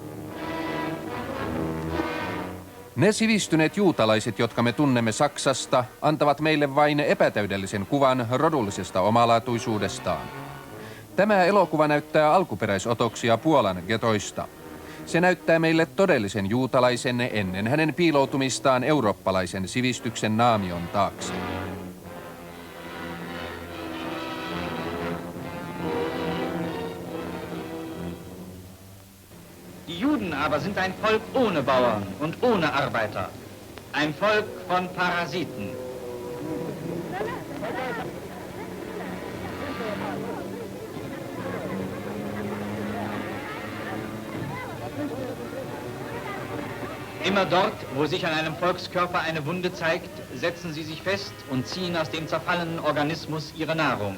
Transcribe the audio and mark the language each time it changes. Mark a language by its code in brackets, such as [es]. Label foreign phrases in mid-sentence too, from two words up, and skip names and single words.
[fi] Ne sivistyneet juutalaiset, jotka me tunnemme Saksasta, antavat meille vain epätäydellisen kuvan rodullisesta omalaatuisuudestaan. Tämä elokuva näyttää alkuperäisotoksia Puolan getoista. Se näyttää meille todellisen juutalaisen ennen hänen piiloutumistaan eurooppalaisen sivistyksen naamion taakse. [de] Die Juden aber sind ein Volk ohne Bauern und ohne Arbeiter. Ein Volk von Parasiten. Immer dort, wo sich an einem Volkskörper eine Wunde zeigt, setzen sie sich fest und ziehen aus dem zerfallenen Organismus ihre Nahrung.